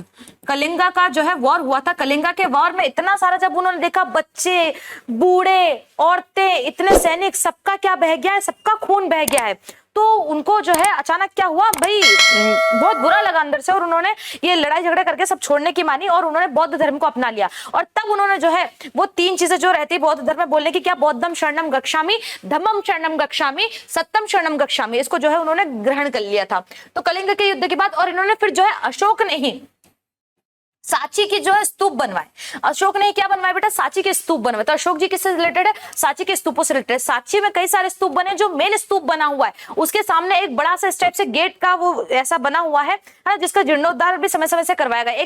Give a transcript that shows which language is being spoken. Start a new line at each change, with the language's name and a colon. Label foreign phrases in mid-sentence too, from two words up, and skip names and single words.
Hindi: कलिंगा का जो है वॉर हुआ था। कलिंगा के वॉर में इतना सारा जब उन्होंने देखा, बच्चे, बूढ़े, औरतें, इतने सैनिक, सबका क्या बह गया है, सबका खून बह गया है, तो उनको जो है अचानक क्या हुआ भाई, बहुत बुरा लगा अंदर से, और उन्होंने ये लड़ाई झगड़ा करके सब छोड़ने की मानी और उन्होंने बौद्ध धर्म को अपना लिया। और तब उन्होंने जो है वो 3 चीजें जो रहती है बौद्ध धर्म में बोलने की, क्या?
Pali: बौद्धम शरणम गच्छामि, धम्मम शरणम गच्छामि, सत्यम शरणम गच्छामि,
Hindi: इसको जो है उन्होंने ग्रहण कर लिया था। तो कलिंग के युद्ध के बाद, और इन्होंने फिर जो है अशोक ने ही सांची की जो है स्तूप बनवाए। अशोक ने क्या बनवाए बेटा? सांची के स्तूप बनवाए। तो अशोक जी किससे रिलेटेड है? सांची के स्तूपों से रिलेटेड। सांची में कई सारे स्तूप बने, जो मेन स्तूप बना हुआ है उसके सामने एक बड़ा सा इस टाइप से गेट का वो ऐसा बना हुआ है ना, जिसका जीर्णोद्धार भी समय समय से करवाया गया।